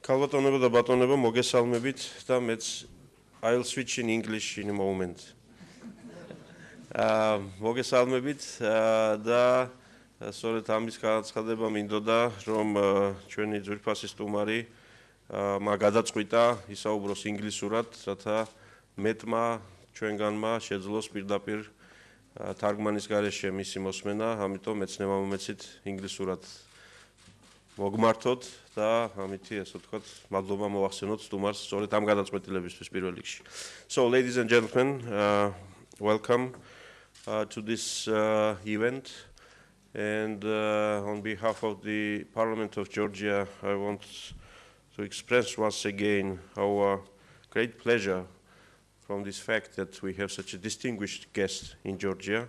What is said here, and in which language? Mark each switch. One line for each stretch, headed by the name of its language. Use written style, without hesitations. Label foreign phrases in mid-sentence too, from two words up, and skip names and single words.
Georgian: Kalvatoneba და ბატონებო, მოგესალმებით და მეც
English: I'll switch in English in a moment.
Georgian: მოგესალმებით და სწორედ ამის განაცხადება მინდოდა, რომ ჩვენი ძვირფასი სტუმარი გადაწყვიტა ისაუბროს ინგლისურად, რათა მეტმა ჩვენგანმა შეძლოს პირდაპირ თარგმანის გარეშე მისი მოსმენა, ამიტომ მეცნებმა მომეცით ინგლისურად მოგმართოთ და ამითი ასე ვთქვათ, მადლობა მოვახსენოთ სტუმარს სწორედ ამ გადაწყვეტილებისთვის პირველ რიგში.
English: So ladies and gentlemen, welcome to this event, and on behalf of the Parliament of Georgia, I want to express once again our great pleasure from this fact that we have such a distinguished guest in Georgia.